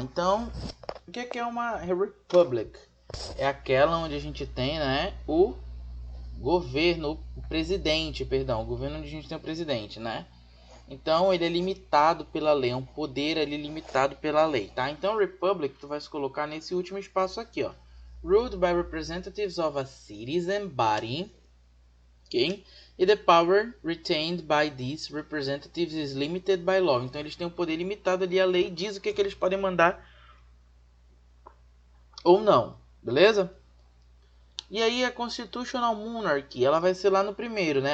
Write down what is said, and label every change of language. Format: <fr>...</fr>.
<pt>Então, o que é uma Republic? É aquela onde a gente tem, né, o governo, o presidente, perdão, o governo onde a gente tem o presidente, né? Então, ele é limitado pela lei, é um poder ali limitado pela lei, tá? Então, Republic, tu vai se colocar nesse último espaço aqui, ó.</pt> <en>Ruled by representatives of a citizen body, ok? E the power retained by these representatives is limited by law.</en> <pt>Então eles têm um poder limitado ali, a lei diz o que eles podem mandar ou não, beleza? E aí a Constitutional Monarchy, ela vai ser lá no primeiro, né?</pt>